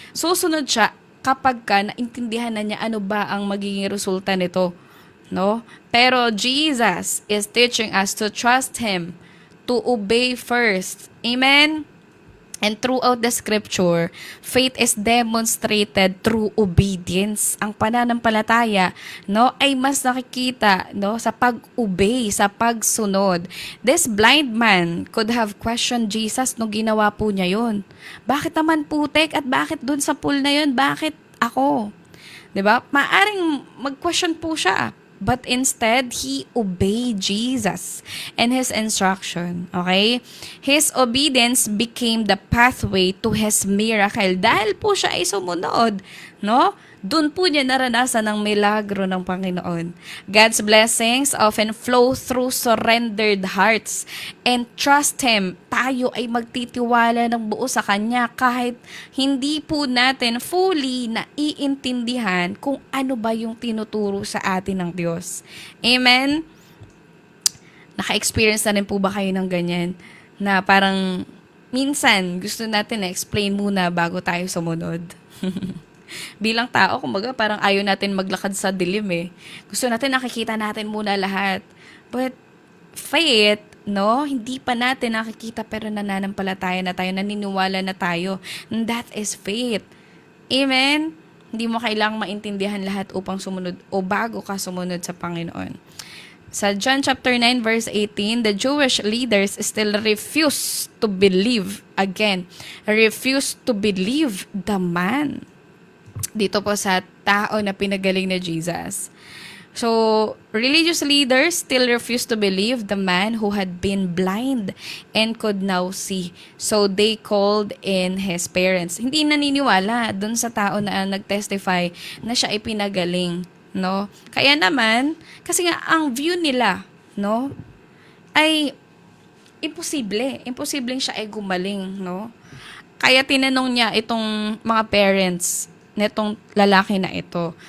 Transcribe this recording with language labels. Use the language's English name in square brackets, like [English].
[Filipino] Susunod siya kapag ka naintindihan na niya ano ba ang magiging resulta nito, no? [English] Pero Jesus is teaching us to trust Him, to obey first. Amen? And throughout the scripture, faith is demonstrated through obedience. [Filipino] Ang pananampalataya, no, ay mas nakikita, no, sa pag-obey, sa pagsunod. [English] This blind man could have questioned Jesus [Filipino] nung ginawa po niya yun. Bakit naman putek at bakit dun sa pool na yun? Bakit ako? 'Di ba? Maaring mag-question po siya. [English] But instead, he obeyed Jesus and his instruction. Okay? His obedience became the pathway to his miracle. [Filipino] Dahil po siya ay sumunod, no? Doon po niya naranasan ang milagro ng Panginoon. [English] God's blessings often flow through surrendered hearts and trust Him. [Filipino] Tayo ay magtitiwala ng buo sa Kanya kahit hindi po natin fully naiintindihan kung ano ba yung tinuturo sa atin ng Diyos. Amen? Naka-experience na rin po ba kayo ng ganyan? Na parang minsan gusto natin na-explain muna bago tayo sumunod. Bilang tao, kumbaga parang ayaw natin maglakad sa dilim eh. Gusto natin nakikita natin muna lahat. [English] But faith, [Filipino] no, hindi pa natin nakikita pero nananampalataya na tayo, naniniwala na tayo. [English] And that is faith. Amen? [Filipino] Hindi mo kailangang maintindihan lahat upang sumunod o bago ka sumunod sa Panginoon. [English] Sa John chapter 9 verse 18, the Jewish leaders still refused to believe. Again, refused to believe the man. [Filipino] Dito po sa tao na pinagaling na Jesus. [English] So, religious leaders still refused to believe the man who had been blind and could now see. So, they called in his parents. [Filipino] Hindi naniniwala dun sa tao na nag-testify na siya ay pinagaling, no? Kaya naman, kasi nga ang view nila, no, ay imposible. Imposibleng siya ay gumaling, no? Kaya tinanong niya itong mga parents netong lalaki na ito.